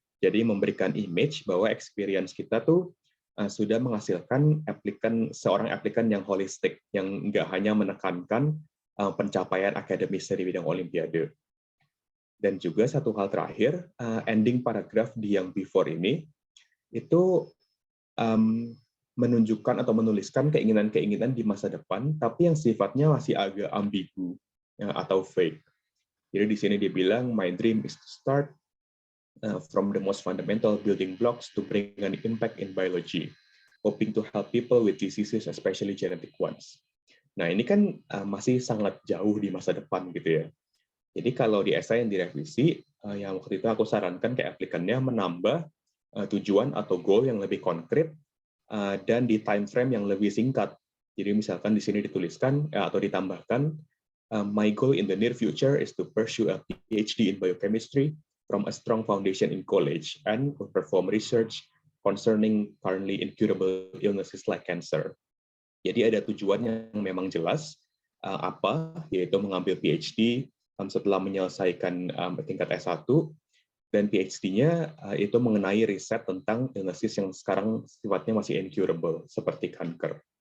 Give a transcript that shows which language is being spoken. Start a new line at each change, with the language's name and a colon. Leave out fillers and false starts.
Indonesian: Jadi memberikan image bahwa experience kita tuh sudah menghasilkan seorang aplikan yang holistik, yang nggak hanya menekankan pencapaian akademis di bidang Olimpiade. Dan juga satu hal terakhir, ending paragraf di yang before ini itu menunjukkan atau menuliskan keinginan-keinginan di masa depan, tapi yang sifatnya masih agak ambigu atau fake. Jadi di sini dia bilang,
English: my dream is to start from the most fundamental building blocks to bring an impact in biology. hoping to help people with diseases, especially genetic ones.
Indonesian: Nah, ini kan masih sangat jauh di masa depan gitu ya. Jadi kalau di esai yang direvisi, yang waktu itu aku sarankan ke aplikannya menambah tujuan atau goal yang lebih konkret dan di time frame yang lebih singkat. Jadi misalkan di sini dituliskan atau ditambahkan,
English: my goal in the near future is to pursue a PhD in biochemistry from a strong foundation in college and perform research concerning currently incurable illnesses like cancer.
Indonesian: Jadi ada tujuan yang memang jelas, yaitu mengambil PhD setelah menyelesaikan tingkat S1, dan PhD-nya itu mengenai riset tentang illnesses yang sekarang sifatnya masih incurable, seperti kanker.